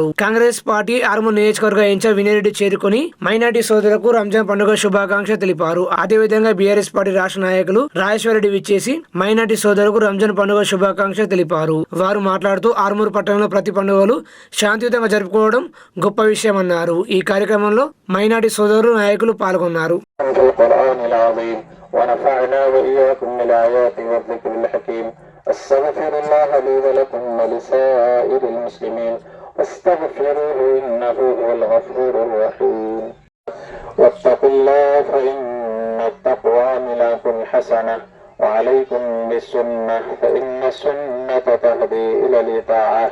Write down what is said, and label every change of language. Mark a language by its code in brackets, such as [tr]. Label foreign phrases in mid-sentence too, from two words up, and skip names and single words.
[te] కాంగ్రెస్ పార్టీ ఆర్మూరు నియోజకవర్గ ఇన్ఛార్జ్ వినయరెడ్డి చేరుకుని మైనారిటీ సోదరులకు రంజాన్ పండుగ శుభాకాంక్షలు తెలిపారు. అదేవిధంగా బీఆర్ఎస్ పార్టీ రాష్ట్ర నాయకులు రాజేశ్వరరెడ్డి విచ్చేసి మైనారిటీ సోదరులకు రంజాన్ పండుగ శుభాకాంక్షలు తెలిపారు. వారు మాట్లాడుతూ ఆర్మూరు పట్టణంలో ప్రతి పండుగలు శాంతియుతంగా జరుపుకోవడం గొప్ప విషయమన్నారు. ఈ కార్యక్రమంలో మైనారిటీ సోదరులు నాయకులు పాల్గొన్నారు. [ar] ونفعنا وإياكم بالآيات والذكر الحكيم. أستغفر الله لي ولكم ولسائر المسلمين واستغفروه إنه هو الغفور الرحيم. واتقوا الله فإن التقوى ملاك حسنة وعليكم بالسنة فإن السنة تهدي إلى الإطاعة.